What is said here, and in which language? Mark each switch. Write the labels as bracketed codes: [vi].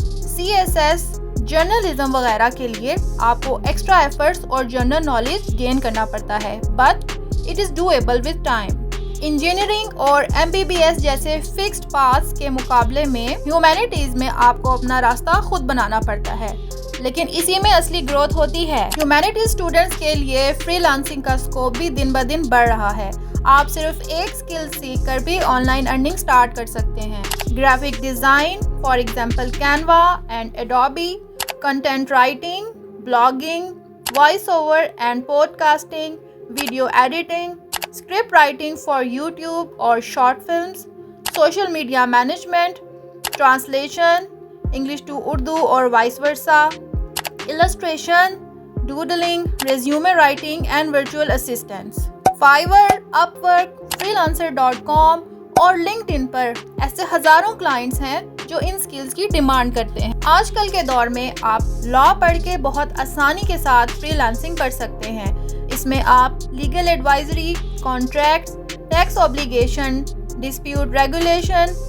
[ur] C S S, journalism وغیرہ کے لیے آپ کو ایکسٹرا ایفرٹس اور جنرل نالج گین کرنا پڑتا ہے، [en] But it is doable with time. [ur] Engineering اور ایم بی بی ایس جیسے فکسڈ پاتھس کے مقابلے میں ہیومینٹیز میں آپ کو اپنا راستہ خود بنانا پڑتا ہے، لیکن اسی میں اصلی گروتھ ہوتی ہے۔ ہیومینٹیز اسٹوڈنٹس کے لیے فری لانسنگ کا اسکوپ بھی دن بہ دن بڑھ رہا ہے۔ آپ صرف ایک اسکل سیکھ کر بھی آن لائن ارننگ سٹارٹ کر سکتے ہیں۔ [en] graphic design, for example Canva and Adobe, content writing, blogging, voiceover and podcasting, video editing, script writing for YouTube or short films, social media management, translation, English to Urdu or vice versa, illustration, doodling, resume writing and virtual assistants. [ur] Fiverr, Upwork, freelancer.com اور LinkedIn پر ایسے ہزاروں clients ہیں جو ان skills کی demand کرتے ہیں۔ آج کل کے دور میں آپ لا پڑھ کے بہت آسانی کے ساتھ فری لانسنگ کر سکتے ہیں۔ اس میں آپ legal advisory, contracts, tax obligation, dispute regulation,